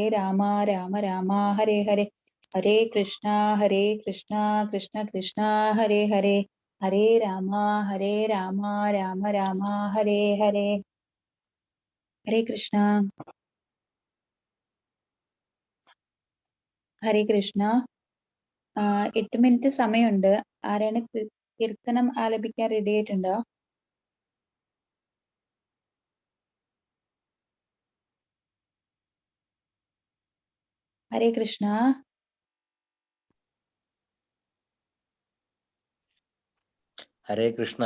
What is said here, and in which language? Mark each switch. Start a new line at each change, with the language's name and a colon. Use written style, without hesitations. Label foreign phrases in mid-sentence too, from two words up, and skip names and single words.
Sanskrit: राम राम, हरे हरे, हरे कृष्ण, कृष्ण कृष्ण, हरे हरे, हरे राम, राम राम, हरे हरे, हरे कृष्ण, हरे कृष्ण.
Malayalam: 8 മിനിറ്റ് സമയമുണ്ട്. ആരാണ് കീർത്തനം ആലപിക്കാൻ റെഡി ആയിട്ടുണ്ടോ?
Sanskrit: ഹരേ കൃഷ്ണ. ഹരേ കൃഷ്ണ.